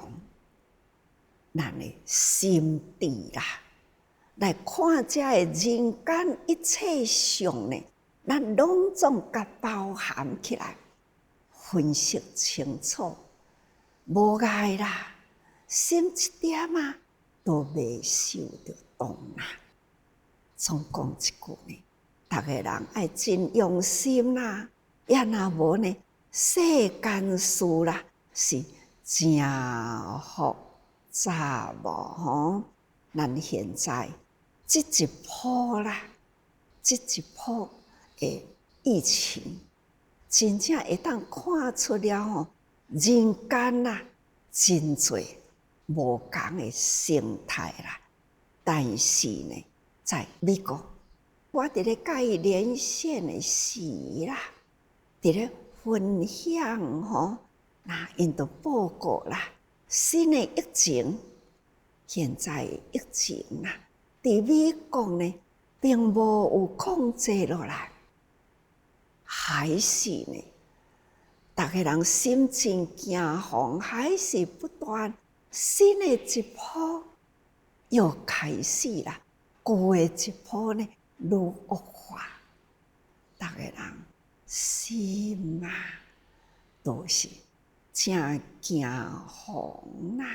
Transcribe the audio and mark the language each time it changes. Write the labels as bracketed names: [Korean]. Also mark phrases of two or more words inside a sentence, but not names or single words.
[Min Nan Chinese] 咱的心智啦，来看遮的人间一切相呢，咱拢总甲包含起来，分析清楚，无碍啦，心一点啊都未受着动啦。总讲一句呢，逐个人爱真用心啦，也若无呢，世间事啦是真复杂无吼。咱现在这一波啦，这一波的疫情，真正会当看出了吼，人间啦真侪无同的生态啦。但是呢，在美国，我伫咧甲伊连线的时啦，伫咧分享吼，那因都报告啦，新的疫情，现在的疫情啦，伫美国呢，并无有控制落来，还是呢，逐个人心情惊惶，还是不断新的一波又开始啦，旧的一波呢愈恶化，逐个人心啊都是真惊惶啦。